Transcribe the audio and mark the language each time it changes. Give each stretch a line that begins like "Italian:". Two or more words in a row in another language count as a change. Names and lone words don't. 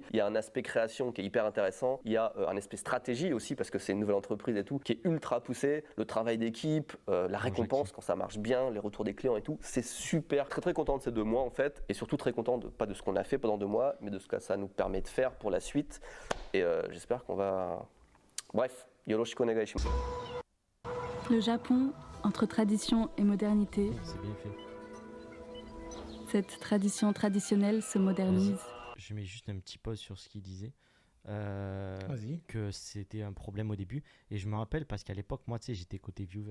French: Il y a un aspect création qui est hyper intéressant. Il y a un aspect stratégie aussi, parce que c'est une nouvelle entreprise et tout, qui est ultra poussé. Le travail d'équipe, la récompense quand ça marche bien, les retours des clients et tout, c'est super. Très très content de ces 2 mois en fait, et surtout très content pas de ce qu'on a fait pendant 2 mois, mais de ce que ça nous permet de faire pour la suite. Et j'espère qu'on va... Bref,
Japanese: よろしくお願いします.
French: Le Japon, entre tradition et modernité. C'est bien fait. Cette tradition traditionnelle se modernise. Je mets juste un petit pause sur ce qu'il disait. Vas-y. Que c'était un problème au début. Et je me rappelle parce qu'à l'époque, moi, tu sais, j'étais côté viewers.